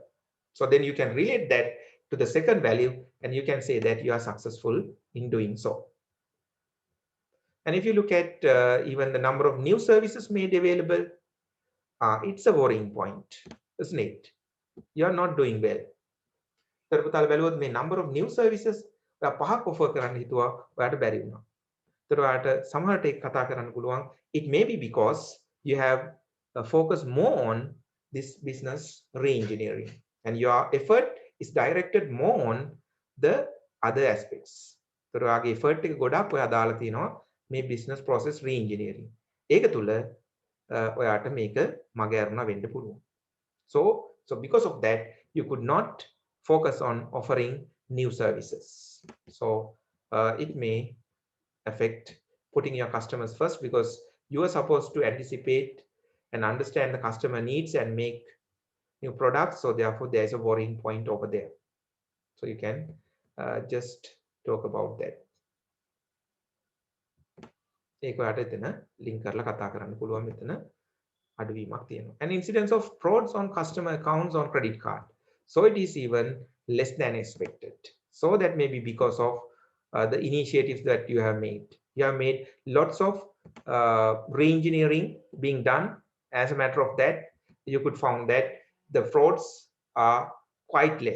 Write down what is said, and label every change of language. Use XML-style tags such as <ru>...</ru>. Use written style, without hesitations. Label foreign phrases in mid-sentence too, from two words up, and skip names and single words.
<en>So then you can relate that to the second value, and you can say that you are successful in doing so. And if you look at even the number of new services made available, it's a worrying point, isn't it? You are not doing well.</en> <si>තර බැලුවොත් මේ</si> <en>number of new services</en> <si>ඔයා පහක් offer කරන්න හිතුවා ඔයාට බැරි වුණා. තර ඔයාට සමහරට ඒක කතා කරන්න පුළුවන්.</si> <en>It may be because you have focused more on this business re-engineering, and your effort is directed more on the other aspects.</en> <si>තර ඔයාගේ effort එක ගොඩක් ඔයා දාලා තිනවා මේ</si> <en>business process re-engineering.</en> <si>ඒක තුල ඔයාට මේක මග ඇරුණා වෙන්න පුළුවන්.</si> <en>So because of that, you could not focus on offering new services. So it may affect putting your customers first, because you are supposed to anticipate and understand the customer needs and make new products. So therefore, there is a worrying point over there. So you can just talk about that.</en> <si>ඒක ඔයාට එතන link කරලා කතා කරන්න පුළුවන් මෙතන අඩුවීමක් තියෙනවා.</si> <en>And incidence of frauds on customer accounts on credit card. So it is even less than expected. So that may be because of the initiatives that you have made. You have made lots of re-engineering being done. As a matter of that, you could found that the frauds are quite less.</en>